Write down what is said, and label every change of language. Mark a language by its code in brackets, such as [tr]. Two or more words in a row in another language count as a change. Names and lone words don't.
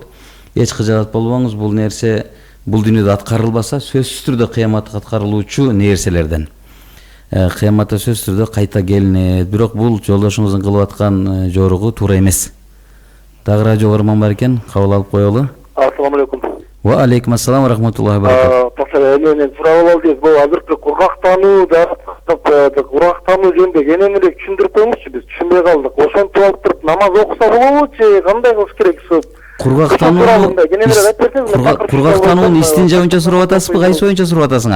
[ky] Эч кыжаат болбоңуз, бул нерсе бул дүйнөдө аткарылбаса, сөзсүз түрдө кыяматка аткарылуучу нерселерден. Кыяматта сөзсүз түрдө кайта келинет. Бирок бул жолдошуңуздун кылып аткан жоругу туура эмес. Дагы радио карман бар экен, кабыл алып коелу. [ar] السلام عليكم. و عليكم السلام و رحمة الله و بركاته. [ky] Мен суроо болду, бул азыркы кургактануу жөнүндө кененирээк түшүндүрүп коюңузчу, биз түшүнбөй калдык. Ошентип алып туруп намаз окуса болобу же кандай кылыш керек? Кургактануунун истинжа боюнча сурап атасызбы, кайсы боюнча сурап атасыңар?